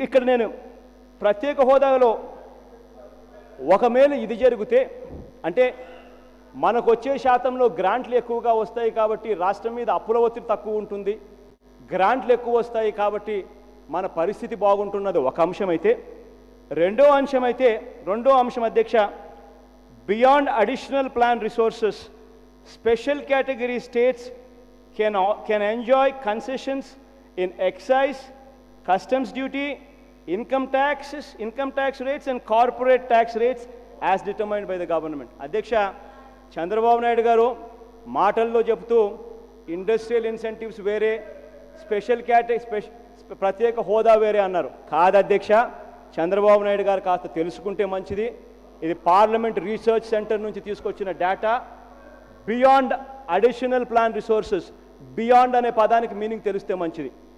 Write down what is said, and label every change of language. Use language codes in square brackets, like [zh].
[te] నేను ప్రత్యేక హోదాలో ఒక మేలు ఇది జరిగితే అంటే మనకు వచ్చే శాతంలో గ్రాంట్లు ఎక్కువగా వస్తాయి కాబట్టి రాష్ట్రం మీద అప్పుల ఒత్తిడి తక్కువ ఉంటుంది గ్రాంట్లు ఎక్కువ వస్తాయి కాబట్టి మన పరిస్థితి బాగుంటున్నది ఒక అంశం అయితే రెండో అంశం అధ్యక్ష [en] Beyond additional plan resources special category states can enjoy concessions in excise, customs duty, income tax rates and corporate tax rates as determined by the government. [te] అధ్యక్ష చంద్రబాబు నాయుడు గారు మాటల్లో చెప్తూ ఇండస్ట్రియల్ ఇన్సెంటివ్స్ వేరే, స్పెషల్ ప్రత్యేక హోదా వేరే అన్నారు. కాదు అధ్యక్ష, చంద్రబాబు నాయుడు గారు కాస్త తెలుసుకుంటే మంచిది. ఇది పార్లమెంట్ రీసెర్చ్ సెంటర్ నుంచి తీసుకొచ్చిన data. Beyond additional plan resources, beyond అనే పదానికి మీనింగ్ తెలిస్తే మంచిది.